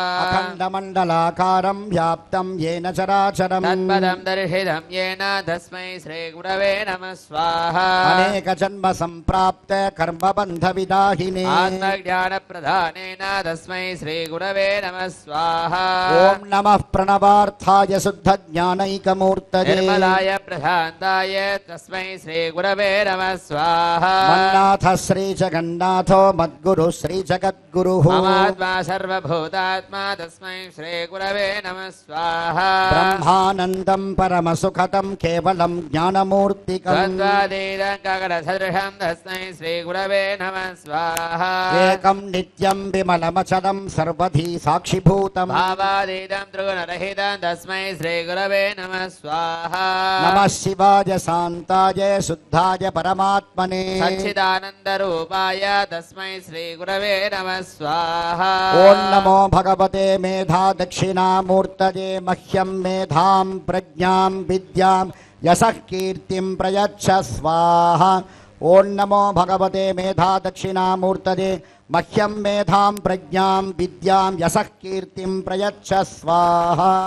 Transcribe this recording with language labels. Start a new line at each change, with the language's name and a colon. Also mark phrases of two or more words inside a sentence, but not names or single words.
Sanskrit: अखण्डमण्डलाकारं व्याप्तं येन चराचरम् तत्पदं दर्शितं येन तस्मै श्री गुरवे नमः स्वाहा अनेकजन्म सम्प्राप्त कर्मबन्धविदाहिने आत्मज्ञान प्रदानेन तस्मै श्रीगुरवे नमः स्वाहा ఓం నమః ప్రణవార్థాయ శుద్ధ జ్ఞానైకమూర్తయే निर्मलाय प्रशान्ताय तस्मै श्रीगुरवे नमः स्वाहा మన్నాథ శ్రీ జగన్నాథో మద్గురు శ్రీ జగద్గురుః ममात्मा सर्वभूतात्मा तस्मै श्रीगुरवे नमः स्वाहा బ్రహ్మానందం పరమసుఖదం కేవలం జ్ఞానమూర్తికం द्वन्द्वातीतं गगनसदृशं तस्मै श्रीगुरवे नमः स्वाहा ఏకం నిత్యం విమలమచలం సర్వధీ సాక్షిభూతం भावातीतं त्रिगुणरहितं तस्मै श्रीगुरवे नमः स्वाहा నమః శివాయ శాంతాయ శుద్ధాయ పరమాత్మనే सच्चिदानन्दरूपाय तस्मै श्रीगुरवे नमः स्वाहा ఓం నమో భగవతే మేధా దక్షిణామూర్తయే మహ్యం మేధాం ప్రజ్ఞాం విద్యాం యశః కీర్తిం ప్రయచ్చ స్వాహ ఓం నమో భగవతే మేధా దక్షిణామూర్తయే మహ్యం మేధాం ప్రజ్ఞాం విద్యాం యశః కీర్తిం ప్రయచ్చ స్వాహ